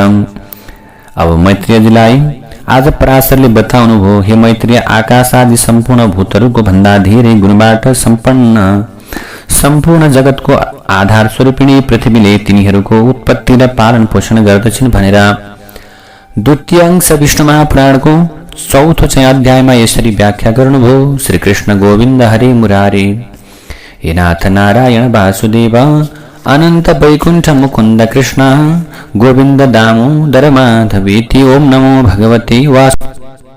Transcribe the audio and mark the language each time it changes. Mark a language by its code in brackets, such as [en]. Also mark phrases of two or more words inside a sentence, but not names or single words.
[ne] अब मैत्रेयजीलाई आज पराशरले बताउनुभयो, हे मैत्रेय, आकाश आदि सम्पूर्ण भूतहरूको भन्दा धेरै गुणबाट सम्पन्न सम्पूर्ण जगतको आधार स्वरूपिणी पृथ्वीले तिनीहरूको उत्पत्ति र पालन पोषण गर्दछन् भनेर द्वितीय अंश विष्णु महापुराणको 4औं अध्यायमा यसरी व्याख्या गर्नुभयो। [sa] श्री कृष्ण गोविन्द हरे मुरारे, हे नाथ नारायण वासुदेव, अनन्त वैकुण्ठ मुकुन्द कृष्ण गोविन्द दामोदर माधवेति। ओम नमो भगवते वासुदेवाय।